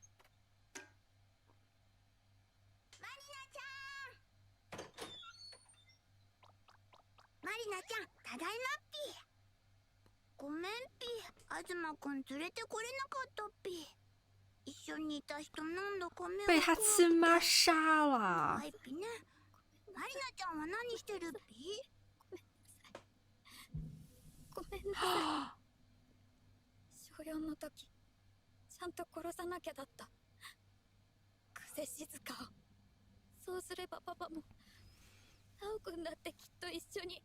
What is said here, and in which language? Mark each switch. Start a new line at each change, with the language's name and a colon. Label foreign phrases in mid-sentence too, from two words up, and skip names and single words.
Japanese: マリナちゃん、ただいまっぴ。ごめんぴ、東くん連れてこれなかったっぴ。一緒にいた人なんだか目
Chinese: 被他亲妈杀了
Japanese: 怖。いっぴね。マリナちゃんは何してるっぴ？ごめんなさい。小4の時、ちゃんと殺さなきゃだった。久世静香を。そうすればパパも、ナオくんだってきっと一緒に。